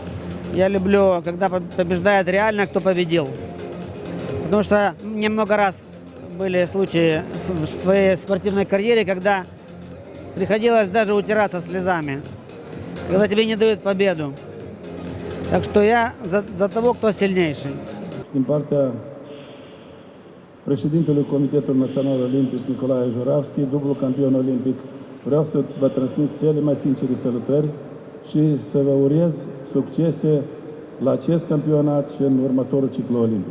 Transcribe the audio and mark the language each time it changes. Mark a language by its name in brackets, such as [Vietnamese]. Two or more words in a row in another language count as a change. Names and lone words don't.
[Russian] Я люблю, когда побеждает реально, кто победил. Потому что мне много раз были случаи в своей спортивной карьере, когда приходилось даже утираться слезами, когда тебе не dают победу. Так что я за того, кто сильнейший. [Romanian] Din partea președintelui Comitetului Național Olimpic Nicolae Juravski, dublu campion olimpic, vreau să vă transmit cele mai sincere salutări și să vă urez succese la acest campionat și în următorul ciclu olimpic.